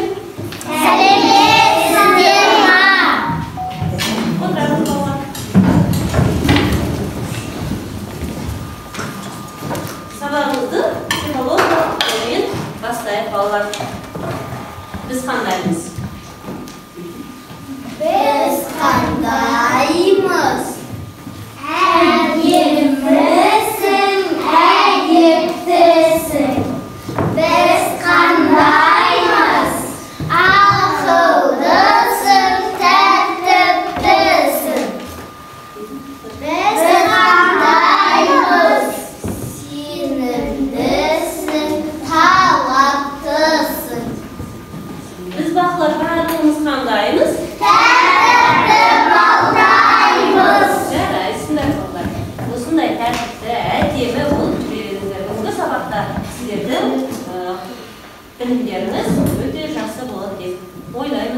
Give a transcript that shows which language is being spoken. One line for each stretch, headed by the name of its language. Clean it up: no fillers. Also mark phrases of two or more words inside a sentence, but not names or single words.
Kazakh: Сәлеметсіздер ма? Отырыңыз балалар. Сабағымызды психологиямен бастайық балалар. Біз қандаймыз? Biz qandayımız? Әдемісің, әдептісің. Biz qandayımız? Ақылдысың, тәртіптісің. Biz qandayımız? Сенімдісің, талаптысың. Біз бақылар барлығымыз қандаймыз? Осындай тәртіпті, әдемі болып жүргендеріңіз бүгінгі сабақта сіздердің білімдеріңіз өте жақсы болады деп ойлаймын.